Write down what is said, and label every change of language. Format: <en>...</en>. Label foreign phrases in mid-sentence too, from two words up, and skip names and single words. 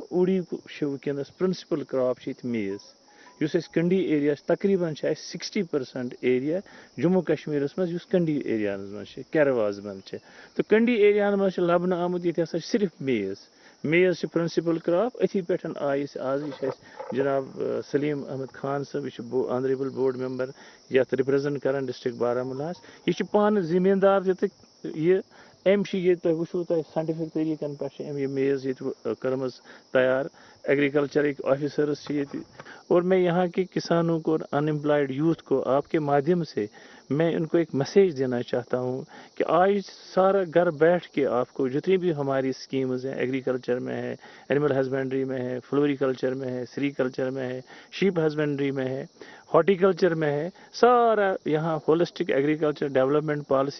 <ks>اوٗڑی چھِ وٕنکیٚنس</ks> <en>principal crop</en> <ks>چھِ ییٚتہِ میز یُس اَسہِ کنڈی ایریا چھِ تقریٖبن چھِ اَسہِ 60% ایریا جموں کشمیرس منٛز یُس کنڈی ایریاہن منٛز چھِ کیرواز منٛز چھِ تہٕ کنڈی ایریاہن منٛز چھِ لبنہٕ آمُت ییٚتہِ ہسا چھِ صرف میز چھِ</ks> <en>principal crop</en> <ks>أتھی پٮ۪ٹھ آیہِ أسۍ آز یہِ چھِ اَسہِ جناب سلیٖم احمد خان صٲب یہِ چھُ</ks> <en>honourable board member</en> <ks>یتھ رِپرٛزنٹ کران ڈسٹرک بارہمولاہس یہِ چھُ پانہٕ زٔمیٖندار تہِ تہٕ یہِ أمۍ چھِ ییٚتہِ تۄہہِ وٕچھو تۄہہِ ساینٹِفک طریٖقن پٮ۪ٹھ چھِ أمۍ یہِ میز ییٚتہِ کٔرمٕژ تیار ایگریکلچرٕکۍ آفیسرز چھِ ییٚتہِ</ks> <ur>اور میں یہاں کے کسانوں کو اور</ur> <en>unemployed youth</en> <ur>کو آپ کے مادھیم سے میں ان کو ایک میسیج دینا چاہتا ہوں کہ آج سارا گھر بیٹھ کے آپ کو جتنی بھی ہماری اسکیمز ہیں ایگریکلچر میں ہے</ur> <en>animal husbandry</en> <ur>میں ہے فلوریکلچر میں ہے سری کلچر میں ہے</ur> <en>sheep husbandry</en> <ur>میں ہے ہارٹیکلچر میں ہے سارا یہاں</ur> <en>holistic agriculture development policy</en>